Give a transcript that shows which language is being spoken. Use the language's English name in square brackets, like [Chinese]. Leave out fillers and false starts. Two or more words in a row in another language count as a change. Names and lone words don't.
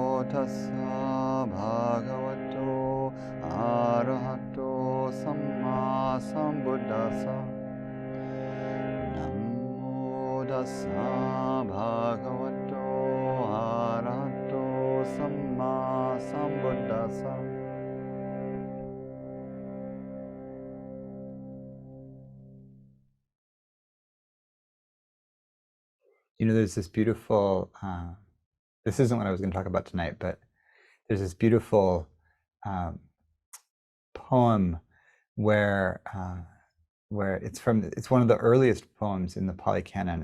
[Pali] tassa bhagavato arahato samma sambuddhassa. Namo tassa bhagavato arahato samma sambuddhassa. [English] You know, there's this beautiful, this isn't what I was going to talk about tonight, but there's this beautiful poem where it's one of the earliest poems in the Pali Canon.